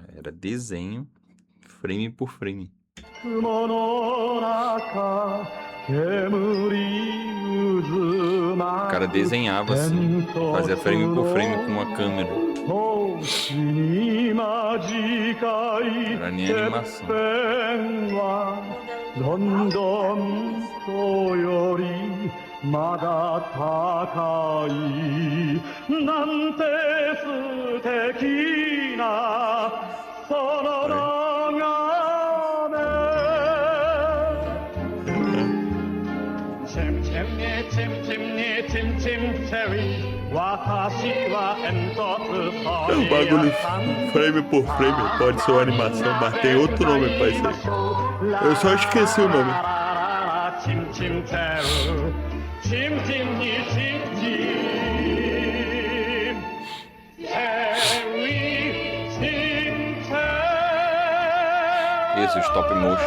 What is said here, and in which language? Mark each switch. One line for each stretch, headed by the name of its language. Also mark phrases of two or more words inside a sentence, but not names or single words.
Portuguese: Era desenho, frame por frame. O cara desenhava assim, fazia frame por frame com uma câmera. Não era nem animação.
Japanese: どんどんとよりまだ高いなんて素敵なその眺めチェムチェムネチェムチェムネチェムチェムチェリー私は煙突そ
Portuguese: O bagulho frame por frame pode ser uma animação, mas tem outro nome pra isso aí. Eu só esqueci o nome. Isso, stop motion.